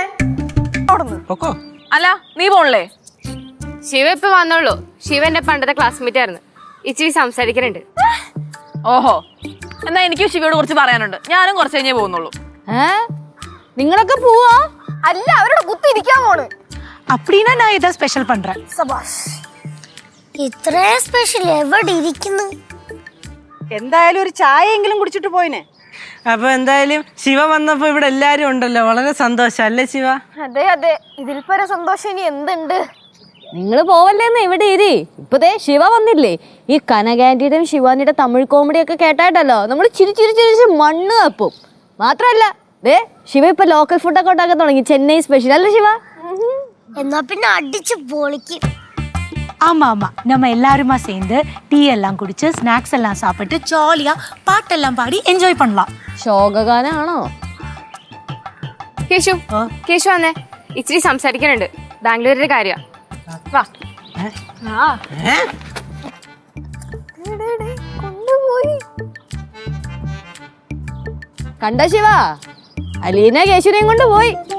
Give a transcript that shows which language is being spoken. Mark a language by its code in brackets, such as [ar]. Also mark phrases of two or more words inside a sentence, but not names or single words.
[ml] അല്ല നീ പോണല്ലേ? ശിവ ഇപ്പൊ വന്നോളൂ. ശിവ എന്റെ പണ്ടത്തെ ക്ലാസ്മേറ്റ് ആയിരുന്നു. ഇച്ചിരി സംസാരിക്കാനുണ്ട്. ഓഹോ, എന്നാ എനിക്ക് ശിവയോട് കുറച്ച് പറയാനുണ്ട്. ഞാനും കുറച്ച് കഴിഞ്ഞേ പോകുന്നുള്ളൂ. നിങ്ങളൊക്കെ പോവാ? അല്ല, അവരോട് കുത്തിരിക്കാൻ പോണ്. [ta] அப்படின்னா நான் இதை ஸ்பெஷல் பண்றேன். [ml] സബാഷ്. ഇത്രയും സ്പെഷ്യൽ എവിടെ ഇരിക്കുന്നു? എന്തായാലും ഒരു ചായയെങ്കിലും കുടിച്ചിട്ട് പോയിനെ. അപ്പൊ എന്തായാലും ശിവ വന്നപ്പോ ഇവിടെ എല്ലാരും ഉണ്ടല്ലോ, വളരെ സന്തോഷം അല്ലേ ശിവ? അതെ അതെ, ഇതിൽ പര സന്തോഷം ഇനി എന്തുണ്ട്? നിങ്ങൾ പോവല്ലേന്ന് ഇവിടെ ഇരി. ഇപ്പതേ ശിവ വന്നില്ലേ? ഈ കനകാന്റിയുടെയും ശിവാനിയുടെ തമിഴ് കോമഡിയൊക്കെ കേട്ടായിട്ടല്ലോ നമ്മൾ ചിരിച്ചിരിച്ചിരിച്ച് മണ്ണ് കപ്പും. മാത്രല്ല ദേ ശിവ ഇപ്പൊ ലോക്കൽ ഫുഡൊക്കെ ഉണ്ടാക്കാൻ തുടങ്ങി. ചെന്നൈ സ്പെഷ്യൽ അല്ലേ ശിവ? എന്നാ പിന്നെ അടിച്ചു പൊളിക്കും. [ta] ஆமா ஆமா, நம்ம எல்லாருமா சேர்ந்து டீ எல்லாம் குடிச்சு ஸ்நாக்ஸ் எல்லாம் சாப்பிட்டு ஜாலியா பாட்டெல்லாம் பாடி என்ஜாய் பண்ணலாம். [ml] ശോകഗാനാണോ? കേശു കേശു വന്നേ, ഇച്ചിരി സംസാരിക്കാനുണ്ട്. ബാംഗ്ലൂരിന്റെ കാര്യ. വാ. കൊണ്ടുപോയി. കണ്ട ശിവ, അലീന കേശുനെയും കൊണ്ട് പോയി.